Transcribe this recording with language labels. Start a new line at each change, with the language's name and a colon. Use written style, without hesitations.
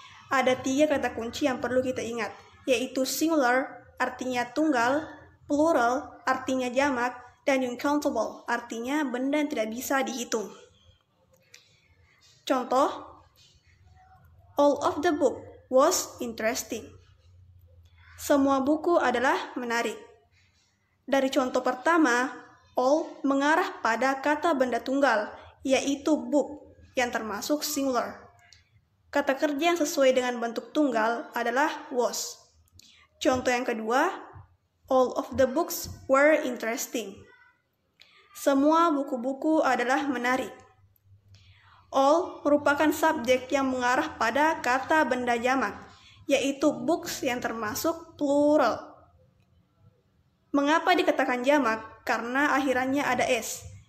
Indonesian: Ada 3 kata kunci yang perlu kita ingat, yaitu singular artinya tunggal, plural artinya jamak, dan uncountable artinya benda yang tidak bisa dihitung.
English: Contoh, all of the book was interesting.
Indonesian: Semua buku adalah menarik. Dari contoh pertama, all mengarah pada kata benda tunggal, yaitu book, yang termasuk singular. Kata kerja yang sesuai dengan bentuk tunggal adalah was. Contoh yang kedua,
English: all of the books were interesting.
Indonesian: Semua buku-buku adalah menarik. All merupakan subjek yang mengarah pada kata benda jamak, yaitu books yang termasuk plural. Mengapa dikatakan jamak? Karena akhirannya ada s.